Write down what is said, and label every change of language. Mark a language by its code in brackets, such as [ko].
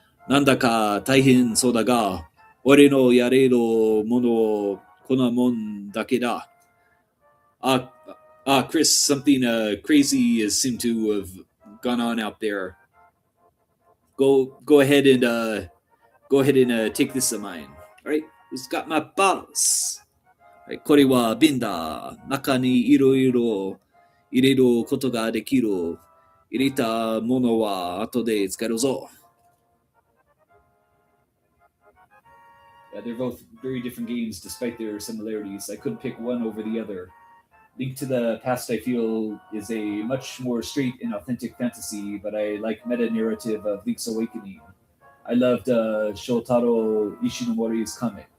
[ja] なんだか大変そうだが、俺のやれるものこんなもんだけだ。 [en] Uh, Chris, something crazy has seemed to have gone on out there. Go ahead and take this of mine. All right, who's got my bottles? [ja] はい、これは瓶だ。中にいろいろ入れることができる。入れたものは後で使えるぞ。 [en] Yeah, they're both very different games despite their similarities. I couldn't pick one over the other. Link to the Past, I feel, is a much more straight and authentic fantasy, but I like meta narrative of Link's Awakening. I loved Shotaro Ishinomori's comic.